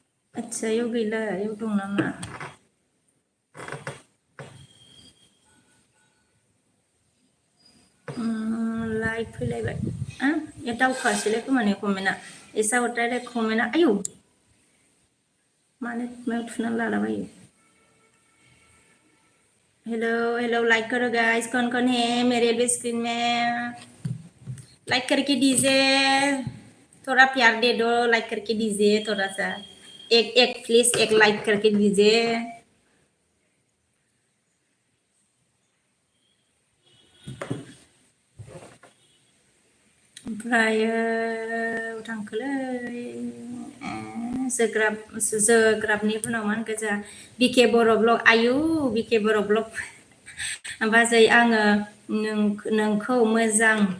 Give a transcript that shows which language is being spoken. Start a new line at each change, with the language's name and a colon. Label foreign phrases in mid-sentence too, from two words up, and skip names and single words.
Bodo: आच्छा इयाव गैला इयाव दं नामा लाइभ फैलायबाय ए दावखोआसैलाय खोमाने कमेन्टआ
Hindi: ऐसा होता है
Bodo: कमेन्टआ आयौ मानो मायाव थुनानै लालाबायो
English: hello hello
Hindi: लाइक करो गाइस कौन है मेरे भी स्क्रीन में लाइक करके दीजिए थोड़ा प्यार दे दो लाइक करके दीजिए थोड़ा सा एक एक प्लीज एक लाइक करके दीजिए
Bodo: ओमफ्रायो थांखोलै जोग्राबनि उनाव मा होनखो जोंहा बिके बर' ब्लग आयु बिके बर' ब्लग बाजै आङो नोंखौ मोजां